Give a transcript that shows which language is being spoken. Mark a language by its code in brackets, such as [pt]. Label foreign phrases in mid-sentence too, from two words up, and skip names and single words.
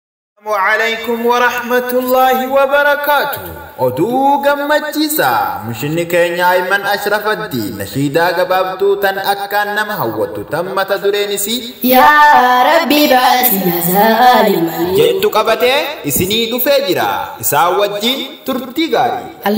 [ar] السلام عليكم ورحمة الله وبركاته. [om] Oduu gammachiisaa. Mishinni keenya Ayman Ashraf Addi nashiidaa gabaabduu tan akkaan nama hawwattu tan mata dureen isii [ar] يا ربي بعث جزاء لمن [om] jettu qabatee isinii dhufee jira. Isaa wajjin turtii gaarii.